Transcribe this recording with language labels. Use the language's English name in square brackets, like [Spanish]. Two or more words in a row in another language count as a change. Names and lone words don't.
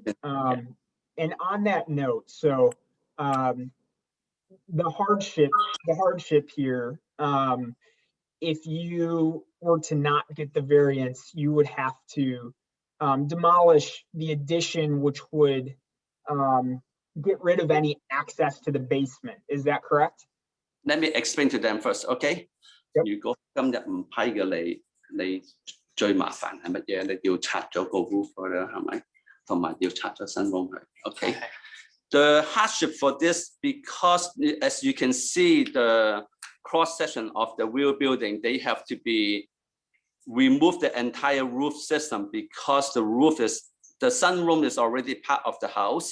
[English] And on that note, so the hardship here, if you were to not get the variance, you would have to demolish the addition, which would get rid of any access to the basement. Is that correct? Let me explain to them first, okay? [Cantonese] 如果今日唔批嘅你最麻煩係乜嘢？你要拆咗個 roof 啦，係咪？同埋要拆咗新 room 去 ，okay? [English] The hardship for this, because as you can see the cross section of the real building, they have to be remove the entire roof system because the sunroom is already part of the house.